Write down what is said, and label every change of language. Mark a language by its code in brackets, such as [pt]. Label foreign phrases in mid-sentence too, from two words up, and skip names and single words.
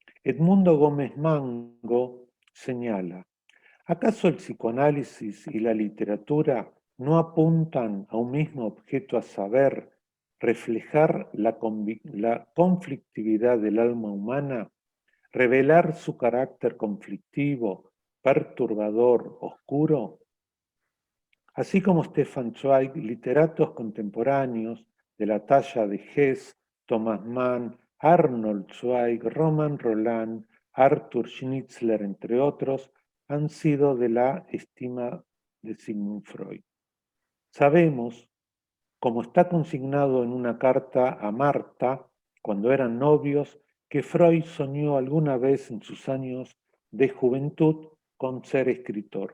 [es] Edmundo Gómez Mango señala: ¿acaso el psicoanálisis y la literatura no apuntan a un mismo objeto, a saber, reflejar la conflictividad del alma humana, revelar su carácter conflictivo, perturbador, oscuro? Así como Stefan Zweig, literatos contemporáneos de la talla de Hess, Thomas Mann, Arnold Zweig, Roman Roland, Arthur Schnitzler, entre otros, han sido de la estima de Sigmund Freud. Sabemos, como está consignado en una carta a Marta, cuando eran novios, que Freud soñó alguna vez en sus años de juventud con ser escritor.